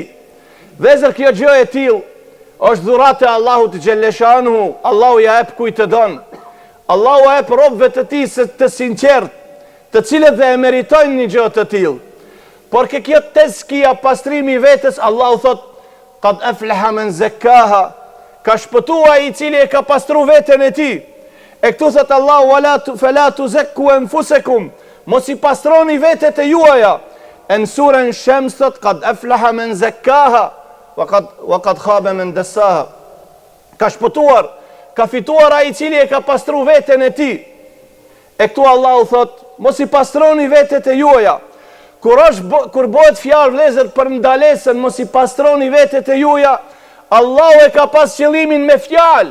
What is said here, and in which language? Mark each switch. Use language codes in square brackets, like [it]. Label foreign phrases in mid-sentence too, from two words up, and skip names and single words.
[sq] Vezër kjo gjë e tillë është dhuratë e Allahut xhelleshanuhu. Allahu ja jep kujt të don. Allahu ja jep robëve të tij të sinqert, të cilët dhe e meritojnë një gjë të tillë. Por kjo teskija, pastrimi i vetes, Allahu thot, [ar] قد أفلح من زكاها, [sq] ka shpëtuar i cili e ka pastru veten e tij. E këtu thot Allahu, [ar] فلا تزكوا أنفسكم, [sq] mos i pastroni vetet e juaja. Në surën Shams thot, [ar] قد أفلح من زكاها وقد خاب من دساها. [sq] Ka shpëtuar, ka fituar ai i cili e ka pastru veten e tij. E këtu Allahu thot, mos i pastroni vetet e juaja. Kur bëhet fjalë vëllezër për ndalesën, mos i pastroni vetet e juaja, Allahu e ka pas qëllimin me fjalë.